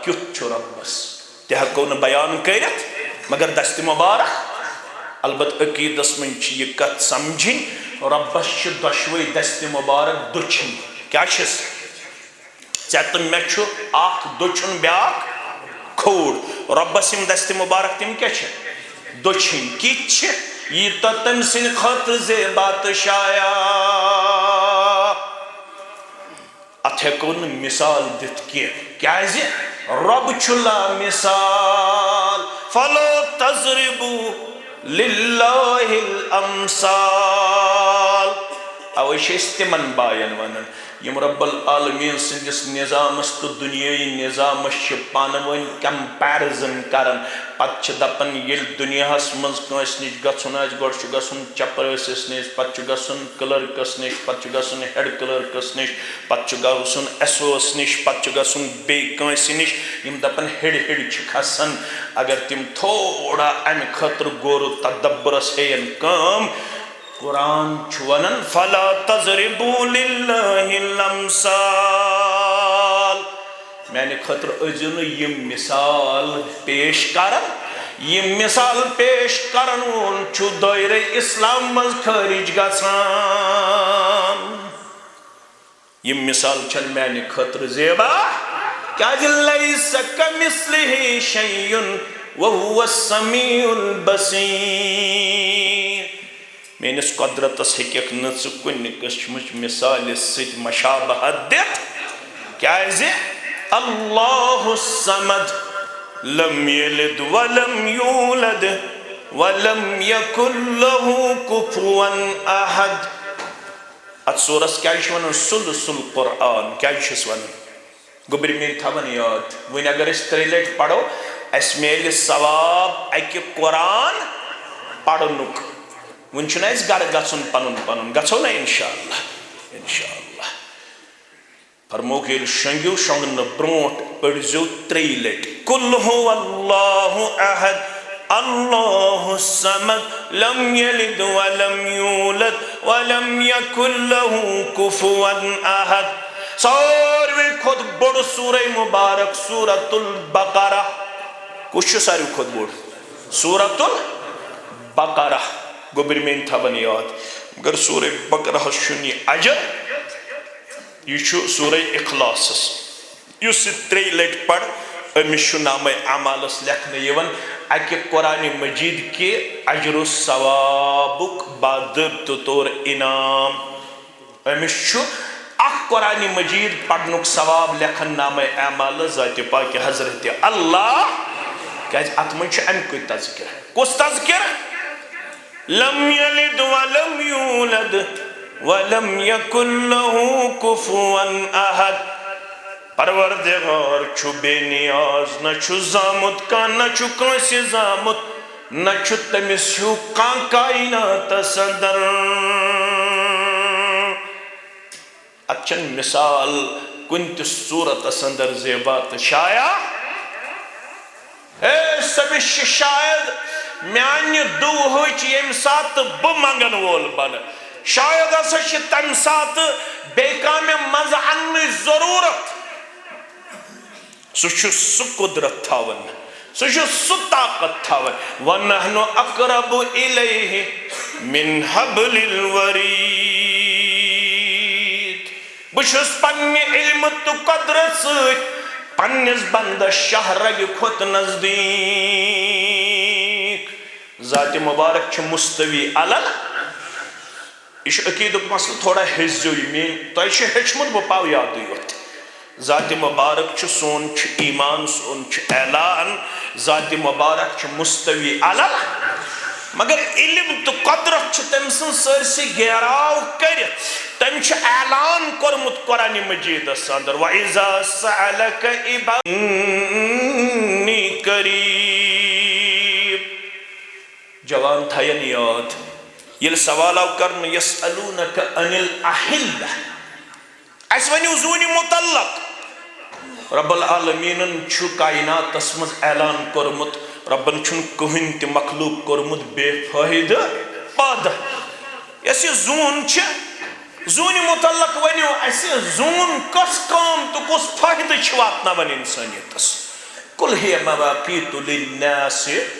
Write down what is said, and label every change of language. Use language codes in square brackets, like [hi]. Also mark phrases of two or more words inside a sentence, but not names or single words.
[ks] کیُتھ چھُ رۄبس تہِ ہیکو نہ بیان کٔرِتھ مگر دست مبارک البتہ عقیدس من چھ یہ کتھ سمجھن رۄبس چھ دۄشوے دست مبارک دٔچھِنۍ کیاہ چھس ژےٚ تہٕ مےٚ چھُ اکھ دٔچھُن بیاکھ کھووُر رۄبس یِم دست مبارک تِم کیاہ چھِ دٔچھِنۍ کِتھ چھِ ییٖتاہ تٔمۍ سٕنٛدِ خٲطرٕ زیبا تہٕ شایا اتھ ہیکو نہٕ مثال دِتھ کینٛہہ کیازِ رۄب چھُ لامثال [ar] فلا تضربوا للہ الامثال [ks] اوے چھِ أسۍ تِمن باین ونان یم [ar] رب العالمین [ks] سندس نظامس تو دنیای نظامس چھ پانہٕ ؤنۍ کمپیرزن کران پتہٕ چھِ دپان ییٚلہِ دُنیاہس منٛز کٲنٛسہِ نِش گژھُن آسہِ گۄڈٕ چھُ گژھُن چپرٲسِس نِش پتہٕ چھُ گژھُن کلرکس نِش پتہٕ چھُ گژھُن ہیڈ کلرکس نِش پتہٕ چھُ گژھُن ایس او یس نِش پتہٕ چھُ گژھُن بیٚیہِ کٲنٛسہِ نِش یِم دپان ہیٚڑِ چھِ کھسان اگر تِم تھوڑا امہِ خٲطرٕ غورو تدبرس ہیٚین کٲم قرآن چھُ ونان [ar] فلا تضربوا للہ الامثال [ks] میانہِ خٲطرٕ ٲسۍزیو نہٕ یِم مثال پیش کران یہ مثال پیش کرن وول چھُ دٲیرے اسلام منٛز خٲرج گژھان یہ مثال چھنہٕ میانہِ خٲطرٕ زیبا کیازِ [ar] لیس کمثلہ شیء وہو السمیع البصیر [ks] میٲنِس قۄدرتس ہیٚککھ نہٕ ژٕ کُنہِ قٕسمٕچ مثالہِ سۭتۍ مشابہت دِتھ کیازِ [ar] اللہ الصمد لم یلد ولم یولد ولم یکن لہ کفوا احد [ks] اتھ سورس کیٛازِ چھِ ونان [ar] ثلث القرآن [ks] کیٛازِ چھِس ونان گوٚبرِ میٲنۍ تھاوان یاد وۄنۍ اگر أسۍ 3 لٹہِ پرو اسہِ میلہِ ثواب اکہِ قرآن پرنُک وۄنۍ چھُنہ اسہِ گرٕ گژھُن پنُن پنُن گژھو نا انشاءاللہ فرمووُکھ ییٚلہِ شۄنٛگِو شۄنٛگنہٕ برونٛٹھ پٔرزیو 3 لٹہِ [ar] قل هو اللہ احد اللہ الصمد لم یلد ولم یولد ولم یکن لہ کفوا احد [ks] ساروی کھۄتہٕ بوٚڑ سورہ مبارک سورۃ البقرہ کُس چھُ ساروی کھۄتہٕ بوٚڑ سورۃ البقرہ گوٚبرِ میٲنۍ تھاوان یاد مگر سورہ بقرہس چھُنہٕ یہِ اجر یہ چھُ سورہ اخلاصس یُس یہِ 3 لٹہِ پڑ أمِس چھُ نامے اعمالس لیکھنہٕ یِوان اکہِ قرآن مجید کہِ اجر و ثوابُک باضٲبطہٕ طور انعام أمِس چھُ اکھ قرآن مجید پرنُک ثواب لیکھن نامے اعمال ذاتِ پاکِ حضرت اللہ کیازِ اتھ منٛز چھُ امکُے تذکرہ کُس تذکرہ [ar] لم یلد ولم یولد ولم یکن لہ کفوا احد [ks] پروردگار چھُ بے نیاز نہ چھُ زامُت کانٛہہ نہ چھُ کٲنٛسہِ زامُت نہ چھُ تٔمِس ہیوٗ کانٛہہ کایناتس اندر اتھ چھنہٕ مثال کُنہِ تہِ صوٗرتس اندر زیبا تہٕ شایا سٔمِس چھِ شاید میانہِ دُہٕچ ییٚمہِ ساتہٕ بہٕ منگن وول بنہٕ شاید ہسا چھِ تمہِ ساتہٕ بیٚیہِ کانٛہہ مےٚ منٛزٕ اننٕچ ضروٗرت سُہ چھُ سُہ قُدرت تھاوان سُہ چھُ سُہ طاقت تھاوان [ar] وَنَحْنُ أَقْرَبُ إِلَيْهِ مِنْ حَبْلِ الْوَرِيدِ [ks] بہٕ چھُس پننہِ علمہٕ تہٕ قۄدرت سۭتۍ پننِس بندس شاہ رگہِ کھۄتہٕ نزدیٖک ذاتِ مبارک چھُ [ar] مستوی علل [ks] یہ چھُ عقیدُک مسلہٕ تھوڑا ہیٚزیو یہِ میٲنۍ تۄہہِ چھُ ہیٚچھمُت بہٕ پاو یادٕے یوت ذاتِ مبارک چھُ سون چھُ ایمان سون چھُ اعلان ذاتِ مبارک چھُ [ar] مستوی علل [ks] مگر علم تہٕ قۄدرت چھُ تٔمۍ سٕنٛز سٲرسٕے گیراو کٔرِتھ تٔمۍ چھُ اعلان کوٚرمُت قرآنِ مجیٖدس اندر [ar] وَإِذَا سَأَلَكَ عِبَادِي أَنِّي قَرِيبٌ [ks] جوان تھاین یاد ییٚلہِ سوال آو کرنہٕ [ar] یَسألوٗنَکَ عَنِ الْأَحِلَّةِ [ks] اَسہِ ؤنِو زوٗنہِ مُتعلق رب العالمیٖنن چھُ کایناتس منٛز اعلان کوٚرمُت ربن چھُنہٕ کٕہٕنۍ تہِ مخلوق کوٚرمُت بے فٲیدٕ پٲدٕ یۄس یہِ زوٗن چھِ زونہِ متعلق ؤنِو اَسہِ زوٗن کۄس کٲم تہٕ کُس فٲیدٕ چھِ واتناوان اِنسٲنیتَس [ar] قُلْ ہِیَ مَوَاقِیتُ لِلنَّاسِ